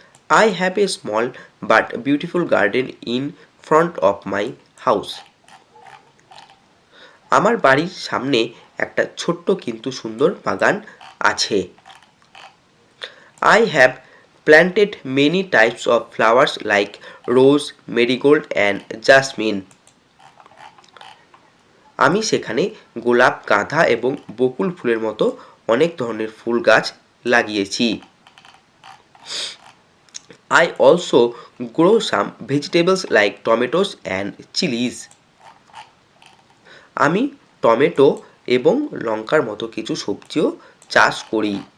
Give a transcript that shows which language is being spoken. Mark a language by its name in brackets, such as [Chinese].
[English] I have a small but beautiful garden in front of my house. [Bangla] আমার বাড়ির সামনে একটা ছোট্ট কিন্তু সুন্দর বাগান আছে। [English] I have planted many types of flowers like rose, marigold and jasmine. [Bangla] আমি সেখানে গোলাপ, গাঁদা এবং বকুল ফুলের মতো অনেক ধরনের ফুল গাছ লাগিয়েছি। [English] I also grow some vegetables like tomatoes and chilies. [Bangla] আমি টমেটো এবং লঙ্কার মতো কিছু সবজিও চাষ করি।